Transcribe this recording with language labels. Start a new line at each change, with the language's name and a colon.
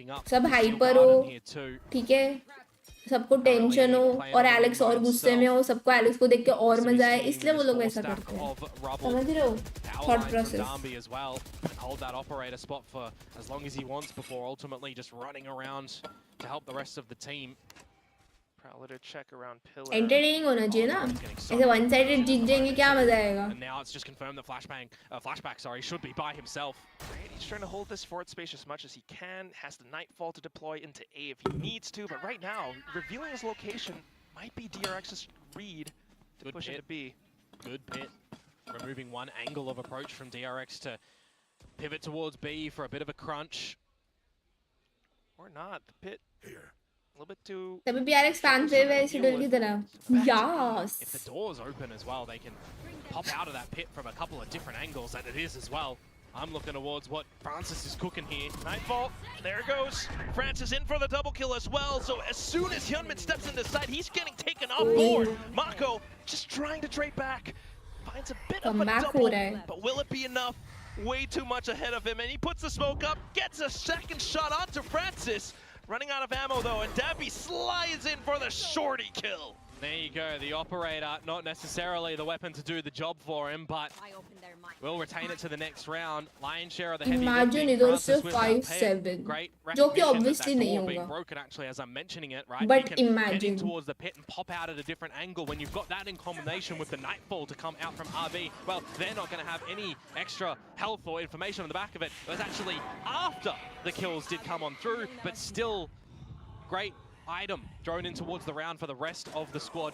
Hindi: सब हाइपर हो ठीक है, सबको टेंशन हो और एलेक्स और गुस्से में हो, सबको एलेक्स को देख के और मजा आए, इसलिए वो लोग ऐसा करते हैं. समझ रहे हो thought process.
English: Hold that operator spot for as long as he wants before ultimately just running around to help the rest of the team. Prowler check around pillar.
Hindi: Entertaining होना चाहिए ना, ऐसे one sided जीत जाएंगे क्या मजा आएगा.
English: And now it's just confirmed that flashback should be by himself. Right, he's trying to hold this forward space as much as he can. Has the Nightfall to deploy into A if he needs to, but right now revealing his location might be DRX's read to push into B. Good pit, removing one angle of approach from DRX to pivot towards B for a bit of a crunch. Or not, the pit here. A little bit too.
Hindi: तभी PRX fan favorite schedule की तरह.
English: Yes. If the door's open as well, they can pop out of that pit from a couple of different angles, and it is as well. I'm looking towards what Francis is cooking here. Nightfall, there it goes. Francis in for the double kill as well. So as soon as Hyunmin steps in the side, he's getting taken off board. Mako just trying to trade back. Finds a bit of a double, but will it be enough? Way too much ahead of him, and he puts the smoke up, gets a second shot onto Francis. Running out of ammo though, and Dabby slides in for the shorty kill. There you go, the operator, not necessarily the weapon to do the job for him, but will retain it to the next round. Lion share of the heavy.
Hindi: Imagine इधर से 5-7, जो कि obviously नहीं होगा.
English: Being broken actually, as I'm mentioning it, right? But you can imagine get in towards the pit and pop out at a different angle. When you've got that in combination with the Nightfall to come out from RB, well, they're not going to have any extra health or information on the back of it. It was actually after the kills did come on through, but still great item thrown in towards the round for the rest of the squad.